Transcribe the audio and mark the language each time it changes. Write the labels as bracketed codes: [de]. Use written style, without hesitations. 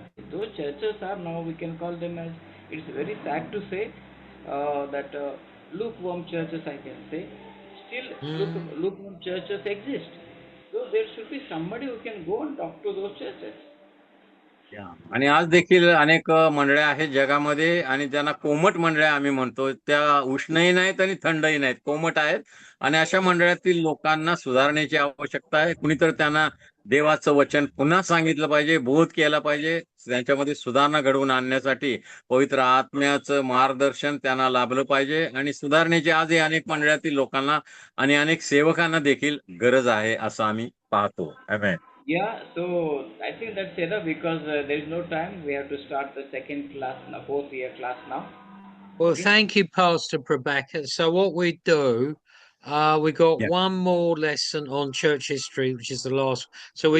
[en] Those churches are now, we can call them as, it's very sad to say that lukewarm churches, I can say. Still, lukewarm churches exist. So there should be somebody who can go and talk to those churches. [mr] आणि आज देखील अनेक मंडळ्या आहेत जगामध्ये, आणि त्यांना कोमट मंडळ्या आम्ही म्हणतो. त्या उष्णही नाहीत आणि थंडही नाहीत, कोमट आहेत. आणि अशा मंडळातील लोकांना सुधारण्याची आवश्यकता आहे. कुणीतरी त्यांना देवाचं वचन पुन्हा सांगितलं पाहिजे, बोध केला पाहिजे. त्यांच्यामध्ये सुधारणा घडवून आणण्यासाठी पवित्र आत्म्याचं मार्गदर्शन त्यांना लाभलं पाहिजे. आणि सुधारण्याची आजही अनेक मंडळातील लोकांना आणि अनेक सेवकांना देखील गरज आहे, असं आम्ही पाहतो. आमेन. [en] Yeah, so I think that's enough because there is no time. We have to start the second class, now, fourth year class now. Well, Okay. thank you, Pastor Prabhakar. So what we do, we got Yeah. one more lesson on church history, which is the last. So we